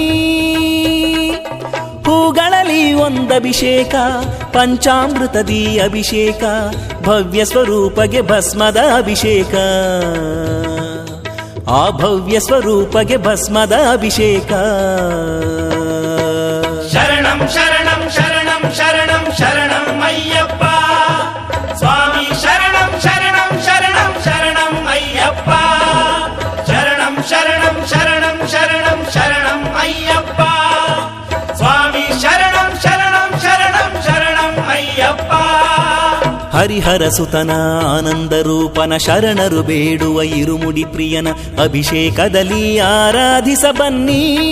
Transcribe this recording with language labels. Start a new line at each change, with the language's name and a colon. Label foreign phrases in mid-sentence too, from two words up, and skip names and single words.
Kannada: ಹೂಗಳಲ್ಲಿ ಒಂದಭಿಷೇಕ, ಪಂಚಾಮೃತದಿ ಅಭಿಷೇಕ, ಭವ್ಯ ಸ್ವರೂಪಗೆ ಭಸ್ಮದ ಅಭಿಷೇಕ. ಆ ಭವ್ಯ ಸ್ವರೂಪಗೆ ಭಸ್ಮದ ಅಭಿಷೇಕ.
Sanskrit: ಶರಣಂ ಶರಣಂ ಶರಣಂ ಶರಣಂ ಶರಣಂ ಅಯ್ಯಪ್ಪ ಸ್ವಾಮಿ. ಶರಣಂ ಶರಣಂ ಶರಣಂ ಶರಣಂ ಅಯ್ಯಪ್ಪ. ಶರಣಂ ಶರಣಂ ಶರಣಂ ಶರಣಂ ಶರಣಂ ಅಯ್ಯಪ್ಪ ಸ್ವಾಮಿ. ಶರಣಂ ಶರಣಂ ಶರಣಂ ಶರಣಂ ಅಯ್ಯಪ್ಪ.
Kannada: ಹರಿಹರ ಸುತನ ಆನಂದ ರೂಪನ ಶರಣರು ಬೇಡುವ ಇರುಮುಡಿ ಪ್ರಿಯನ ಅಭಿಷೇಕದಲ್ಲಿ ಆರಾಧಿಸ ಬನ್ನಿ.